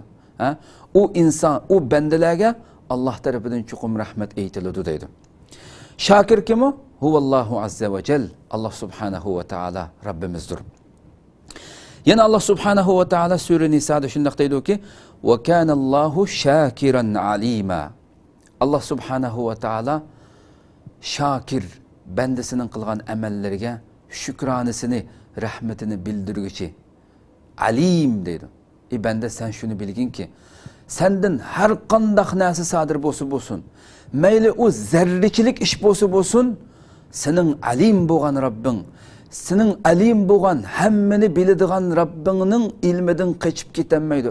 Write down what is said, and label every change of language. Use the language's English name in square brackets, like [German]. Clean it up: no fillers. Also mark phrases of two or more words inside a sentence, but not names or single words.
[Uzbek] U inson, u bandalarga Allah tarafidan chuqum rahmat aytiladi deydi. Shakir kim u? [Arabic] هو الله عز وجل. الله سبحانه وتعالى [Uzbek] Rabbimizdir. Yana [Arabic] الله سبحانه وتعالى [Uzbek] sura Nisoda shunday deydi-ki: [Arabic] "وكان الله شاكرا عليما." الله سبحانه وتعالى [Uzbek] shakir, bandasining qilgan amallariga shukronasini, rahmatini bildirguchi alim deydi. Banda sen shuni bilginki, senden har qanday narsa sodir bo'lsin, mayli u zarrachilik ish bo'lsin, sening alim bo'lgan Rabbing, sening alim bo'lgan hammani biladigan Rabbingning ilmidan qochib ketolmaydi.